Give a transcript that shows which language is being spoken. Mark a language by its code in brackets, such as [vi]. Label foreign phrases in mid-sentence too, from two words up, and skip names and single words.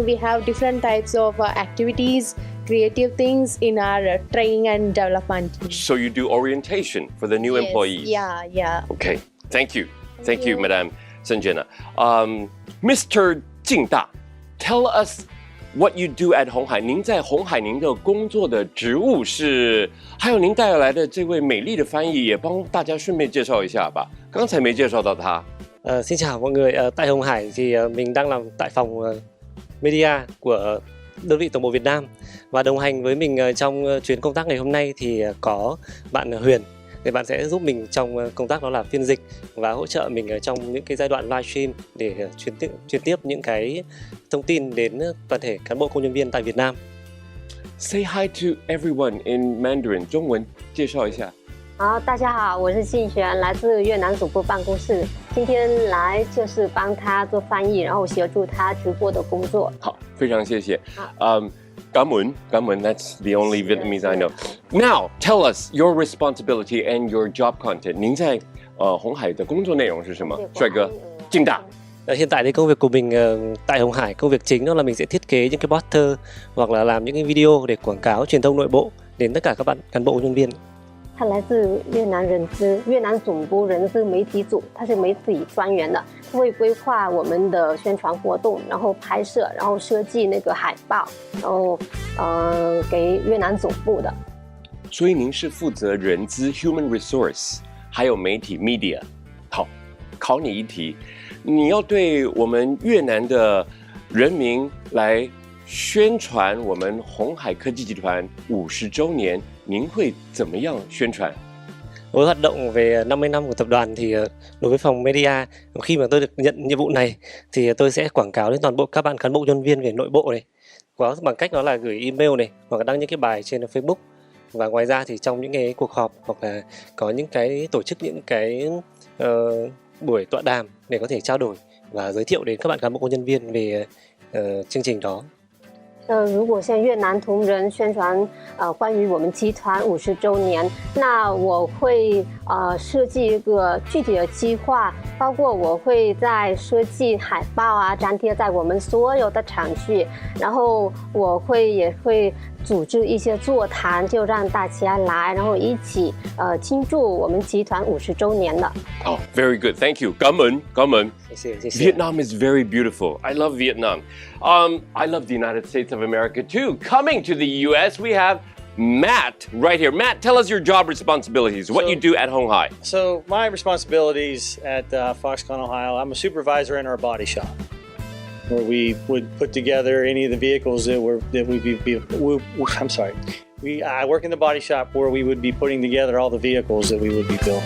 [en] We have different types of activities, creative things in our training and development. So you do orientation for the new employees? Yeah. Okay, thank you, Madame Sanjana. Mr. 敬大 tell us what you do at 鸿海。 [zh] 您在鸿海您的工作的职務是，還有您帶來的這位美麗的翻譯，也幫大家順便介紹一下吧。剛才沒介紹到他。 [vi] Xin chào mọi người. Tại Hồng Hải thì mình đang làm tại phòng media của đơn vị tổng bộ Việt Nam, và đồng hành với mình trong chuyến công tác ngày hôm nay thì có bạn Huyền. Thì bạn sẽ giúp mình trong công tác đó là phiên dịch và hỗ trợ mình trong những cái giai đoạn livestream để truyền tiếp những cái thông tin đến toàn thể cán bộ công nhân viên tại Việt Nam. [en] Say hi to everyone in Mandarin. [zh] 中文介紹一下。好，大家好，我是信璇，来自越南总部办公室。今天来就是帮他做翻译，然后协助他直播的工作。好，非常謝謝。 [vi] Cảm ơn, [en] that's the only Vietnamese I know. Now, tell us your responsibility and your job content. [zh] 您在鸿海的工作內容是什麼？帥哥，敬大。 [vi] Hiện tại thì công việc của mình tại Hồng Hải, công việc chính đó là mình sẽ thiết kế những cái poster hoặc là làm những cái video để quảng cáo truyền thông nội bộ đến tất cả các bạn cán bộ nhân viên. [zh] 他来自越南人资，越南总部人资媒体组，他是媒体专员的，他会规划我们的宣传活动，然后拍摄，然后设计那个海报，然后给越南总部的。所以您是負責人資 [en] human resource， [zh] 還有媒體 media。好，考你一題，你要對我們越南的人民來宣傳我們鴻海科技集團50周年，您會怎麼樣宣傳？ [vi] Với hoạt động về 50 năm của tập đoàn thì đối với phòng media, khi mà tôi được nhận nhiệm vụ này thì tôi sẽ quảng cáo đến toàn bộ các bạn cán bộ nhân viên về nội bộ này, bằng cách đó là gửi email này hoặc là đăng những cái bài trên Facebook, và ngoài ra thì trong những cái cuộc họp hoặc là có những cái tổ chức những cái buổi tọa đàm để có thể trao đổi và giới thiệu đến các bạn cán bộ công nhân viên về chương trình đó. [zh] 如果向越南同仁宣传关于我们集团50周年，那我会设计一个具体的计划，包括我会在设计海报啊，粘贴在我们所有的厂区，然后也会组织一些座谈，就让大家来，然后一起庆祝我们集团50周年的。 [en] Oh, very good, thank you. [vi] Cảm ơn. [en] Vietnam is very beautiful. I love Vietnam. I love the United States of America too. Coming to the U.S., we have Matt right here. Matt, tell us your job responsibilities. What you do at Honghai? So my responsibilities at Foxconn, Ohio, I'm a supervisor in our body shop, where we would put together any of the vehicles I work in the body shop where we would be putting together all the vehicles that we would be building.